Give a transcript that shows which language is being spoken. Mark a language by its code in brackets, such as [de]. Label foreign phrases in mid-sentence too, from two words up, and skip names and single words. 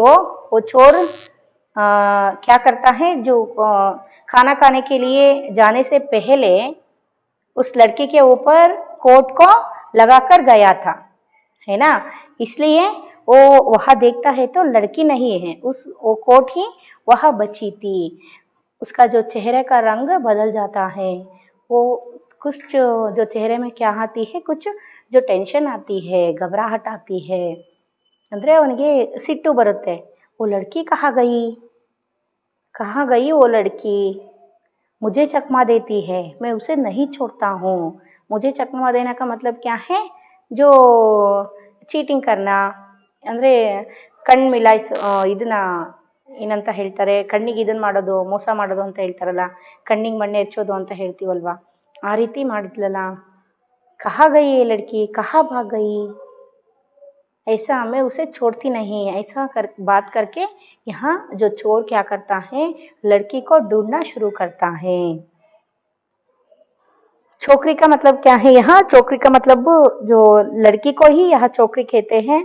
[hi] वो चोर क्या करता है, जो खाना खाने के लिए जाने से पहले उस लड़की के ऊपर कोट को लगाकर गया था, है ना, इसलिए वो वहाँ देखता है तो लड़की नहीं है, वो कोट ही वहाँ बची थी। उसका जो चेहरे का रंग बदल जाता है, वो कुछ जो चेहरे में क्या आती है, कुछ जो टेंशन आती है, घबराहट आती है, [kn] ಅಂದರೆ ಅವನಿಗೆ ಸಿಟ್ಟು ಬರುತ್ತೆ. [hi] वो लड़की कहाँ गई वो लड़की, मुझे चकमा देती है, मैं उसे नहीं छोड़ता हूँ. मुझे चकमा देना का मतलब क्या है, जो ಚೀಟಿಂಗ್ करना [kn] ಅಂದರೆ ಕಣ್ಣು ಮಿಲಾಯಿಸು ಇದನ್ನ ಏನಂತ ಹೇಳ್ತಾರೆ, ಕಣ್ಣಿಗೆ ಇದನ್ನು ಮಾಡೋದು, ಮೋಸ ಮಾಡೋದು ಅಂತ ಹೇಳ್ತಾರಲ್ಲ, ಕಣ್ಣಿಗೆ ಮಣ್ಣೆ ಹಚ್ಚೋದು ಅಂತ ಹೇಳ್ತೀವಲ್ವ, ಆ ರೀತಿ ಮಾಡಿದ್ಲಲ್ಲ. [hi] कहाँ गई ये लड़की, कहाँ भाग गई, ऐसा मैं उसे छोड़ती नहीं, ऐसा बात करके यहाँ जो चोर क्या करता है, लड़की को ढूंढना शुरू करता है. छोकरी का मतलब क्या है यहाँ, छोकरी का मतलब जो लड़की को ही यहाँ छोकरी कहते हैं.